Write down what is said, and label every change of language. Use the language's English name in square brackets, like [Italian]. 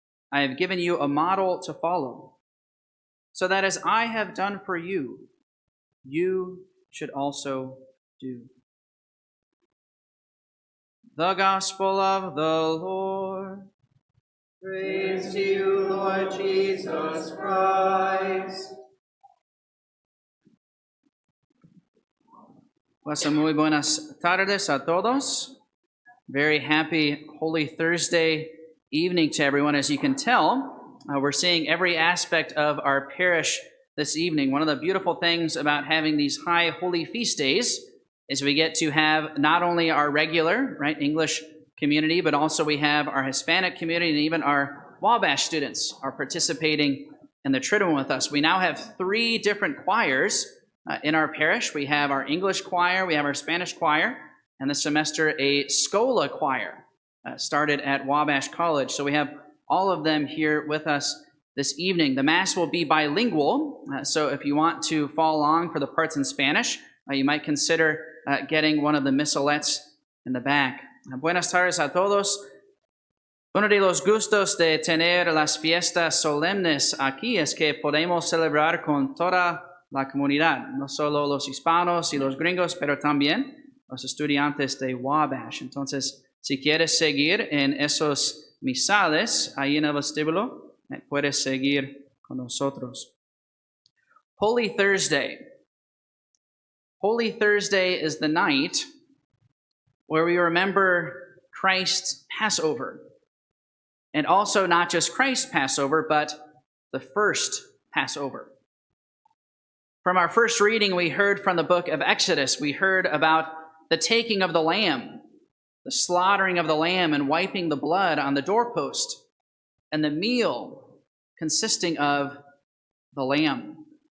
[English] I have given you a model to follow, so that as I have done for you, you should also do." The Gospel of the Lord. Praise to you, Lord Jesus Christ. [Spanish] Pues muy buenas tardes a todos. [English] Very happy Holy Thursday evening to everyone. As you can tell, we're seeing every aspect of our parish this evening. One of the beautiful things about having these high holy feast days is we get to have not only our regular, English community, but also we have our Hispanic community, and even our Wabash students are participating in the Triduum with us. We now have 3 different choirs in our parish. We have our English choir, we have our Spanish choir, and this semester a Schola choir started at Wabash College. So we have all of them here with us this evening. The Mass will be bilingual, so if you want to follow along for the parts in Spanish, you might consider getting one of the missalettes in the back. [Spanish] Buenas tardes a todos. Uno de los gustos de tener las fiestas solemnes aquí es que podemos celebrar con toda la comunidad, no solo los hispanos y los gringos, pero también los estudiantes de Wabash. Entonces, si quieres seguir en esos misales ahí en el vestíbulo, puedes seguir con nosotros. [English] Holy Thursday. Holy Thursday is the night where we remember Christ's Passover. And also not just Christ's Passover, but the first Passover. From our first reading, we heard from the book of Exodus. We heard about the taking of the lamb, the slaughtering of the lamb and wiping the blood on the doorpost, and the meal consisting of the lamb.